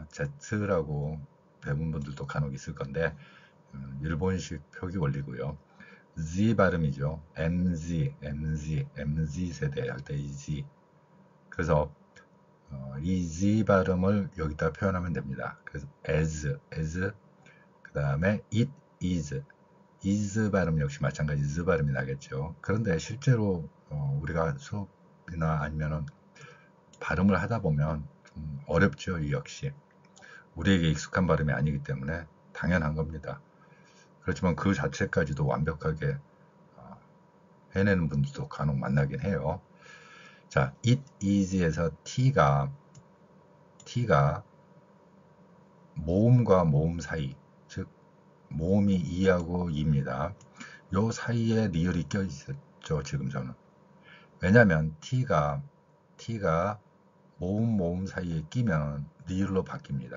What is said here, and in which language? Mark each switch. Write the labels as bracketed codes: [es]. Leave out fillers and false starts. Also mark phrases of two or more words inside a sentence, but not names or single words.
[ko] z라고 배운 분들도 간혹 있을 건데 일본식 표기 원리고요. z 발음이죠. MZ 세대 할 때 이 z. 그래서 이 z 발음을 여기다 표현하면 됩니다. 그래서 as 그 다음에 [en] it is [ko] 발음 역시 마찬가지 z 발음이 나겠죠. 그런데 실제로 우리가 수업이나 아니면은 발음을 하다 보면 좀 어렵죠. 이 역시 우리에게 익숙한 발음이 아니기 때문에 당연한 겁니다. 그렇지만 그 자체까지도 완벽하게 해내는 분들도 간혹 만나긴 해요. 자, [en] it is [ko] 에서 t가 모음과 모음 사이, 즉 모음이 이하고 이입니다. 요 사이에 리을이 껴 있었죠. 지금 저는. 왜냐하면 t가 모음 사이에 끼면 리을로 바뀝니다.